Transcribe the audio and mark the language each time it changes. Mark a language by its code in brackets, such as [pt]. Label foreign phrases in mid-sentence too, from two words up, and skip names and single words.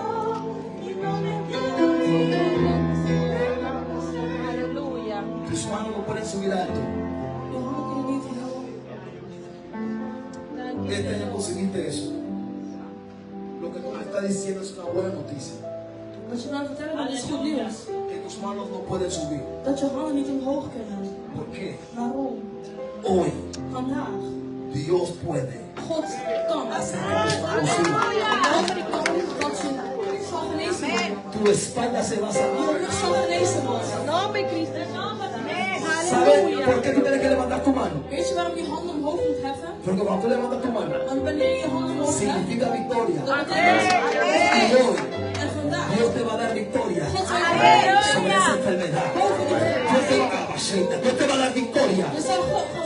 [es] Aleluya. Tus manos no pueden subir alto. Este año conseguiste eso. Lo que tú me estás diciendo es una buena noticia. [nl] Wat je nou vertellen, dat is goed nieuws. [es] Que tus manos no pueden subir. [nl] Dat je handen niet omhoog kunnen. [es] ¿Por qué? [nl] Waarom? [es] Hoy [nl] Vandaag. [es] Dios puede [nl] God kan. [es] hacer que tus manos suban. [nl] Dat je zal genezen worden. [es] Tu espalda se va a sanar. [nl] Je rug zal genezen worden. [es] Nombre de Cristo. ¿Sabes por qué tú tienes que levantar tu mano? [nl] Weet je waarom je handen omhoog moet heffen? [es] Porque cuando tú levantas tu mano, Want wanneer je je handen omhoog heft, significa victoria. [nl] dan betekent [es] Y [nl] het. [es] hoy [nl] En vandaag, [es] Dios te va a dar victoria [nl] God zal je [es] sobre esa enfermedad. [nl] boven die [es] Dios te va a dar, Dios te va a dar victoria [nl] Je zal God